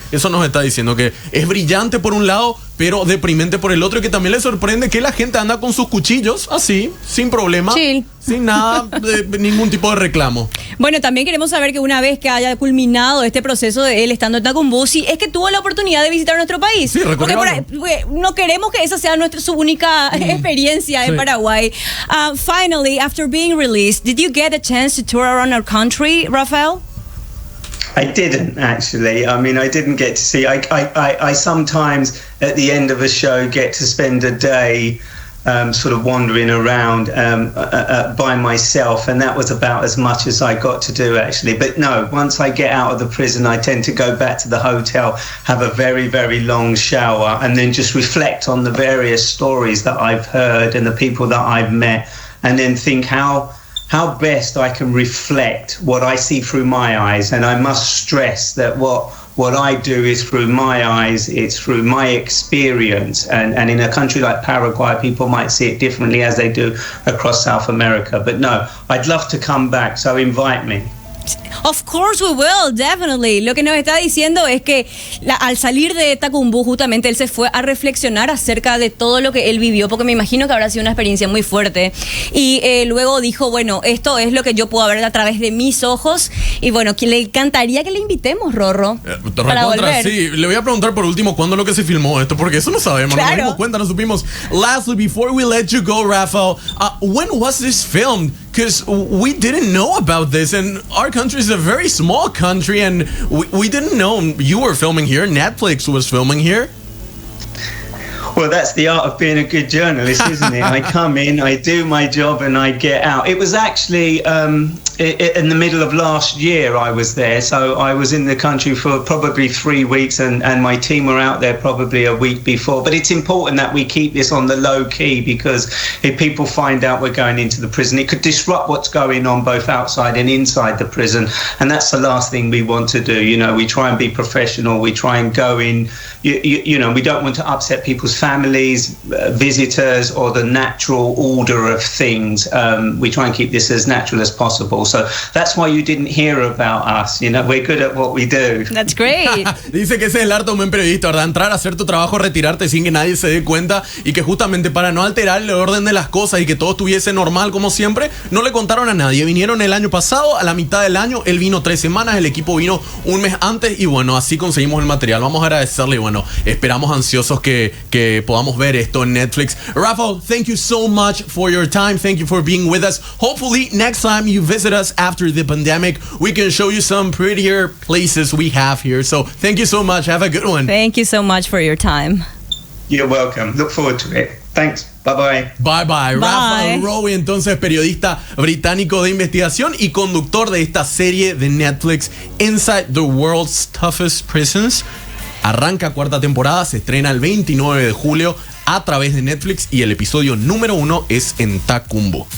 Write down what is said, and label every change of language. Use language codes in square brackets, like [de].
[es] Eso nos está diciendo, que es brillante por un lado pero deprimente por el otro, y que también le sorprende que la gente anda con sus cuchillos así, sin problema, [en] chill, [es] sin nada, de ningún tipo de reclamo. Bueno, también queremos saber que una vez que haya culminado este proceso de él estando en Tacumbú, si es que tuvo la oportunidad de visitar nuestro país. Sí, porque no queremos que esa sea su única experiencia en Paraguay. [en] Finally, after being released, did you get a chance to tour around our country, Raphael? I didn't actually. I mean, I didn't get to see. I sometimes at the end of a show get to spend a day sort of wandering around by myself, and that was about as much as I got to do actually. But no, once I get out of the prison, I tend to go back to the hotel, have a very, very long shower, and then just reflect on the various stories that I've heard and the people that I've met, and then think how best I can reflect what I see through my eyes. And I must stress that what I do is through my eyes, it's through my experience. And in a country like Paraguay, people might see it differently as they do across South America. But no, I'd love to come back, so invite me. Of course we will, definitely. [es] Lo que nos está diciendo es que al salir de Tacumbú, justamente él se fue a reflexionar acerca de todo lo que él vivió, porque me imagino que habrá sido una experiencia muy fuerte. Y luego dijo, bueno, esto es lo que yo puedo ver a través de mis ojos. Y bueno, que le encantaría que le invitemos, Rorro, para volver. Sí, le voy a preguntar por último cuándo es lo que se filmó esto, porque eso no sabemos, claro. No nos dimos cuenta, no supimos. [en] Lastly, before we let you go, Raphael, when was this filmed? Because we didn't know about this, and our country is a very small country, and we didn't know you were filming here. Netflix was filming here. Well, that's the art of being a good journalist, isn't it? I come in, I do my job, and I get out. It was actually in the middle of last year I was there, so I was in the country for probably 3 weeks, and my team were out there probably a week before. But it's important that we keep this on the low key, because if people find out we're going into the prison, it could disrupt what's going on both outside and inside the prison, and that's the last thing we want to do. You know, we try and be professional, we try and go in, you know, we don't want to upset people's families, visitors, or the natural order of things. We try and keep this as natural as possible. So that's why you didn't hear about us. You know, we're good at what we do. That's great. [es] Dice que ese es el arte de un buen periodista, ¿verdad? Entrar a hacer tu trabajo, retirarte sin que nadie se dé cuenta, y que justamente para no alterar el orden de las cosas y que todo estuviese normal como siempre, no le contaron a nadie. Vinieron el año pasado, a la mitad del año, él vino 3 semanas, el equipo vino un mes antes, y bueno, así conseguimos el material. Vamos a agradecerle, y bueno, esperamos ansiosos que podamos ver esto en Netflix. [en] Raphael, thank you so much for your time. Thank you for being with us. Hopefully next time you visit us after the pandemic, we can show you some prettier places we have here. So thank you so much. Have a good one. Thank you so much for your time. You're welcome. Look forward to it. Thanks. Bye-bye. Bye-bye. [es] Raphael Rowe, entonces periodista británico de investigación y conductor de esta serie de Netflix, Inside the World's Toughest Prisons. Arranca cuarta temporada, se estrena el 29 de julio. a través de Netflix y el episodio número 1 es en Tacumbú.